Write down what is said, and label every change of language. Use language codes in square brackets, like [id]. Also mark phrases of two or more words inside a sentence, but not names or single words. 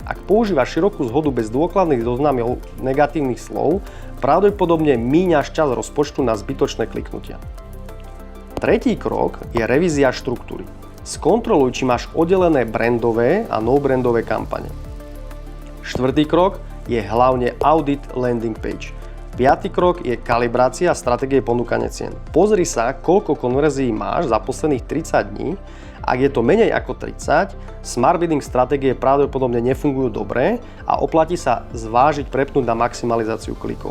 [sk] Ak používaš širokú zhodu bez dôkladných zoznamov negatívnych slov, pravdepodobne míňaš čas rozpočtu na zbytočné kliknutia. Tretí krok je revízia štruktúry. Skontroluj, či máš oddelené brandové a no-brandové kampane. Štvrtý krok je hlavne audit [en] landing page. [sk] Piatý krok je kalibrácia stratégie ponúkania cien. Pozri sa, koľko konverzií máš za posledných 30 dní. Ak je to menej ako 30, [en] smart bidding [sk] stratégie pravdepodobne nefungujú dobre a oplatí sa zvážiť prepnúť na maximalizáciu klikov.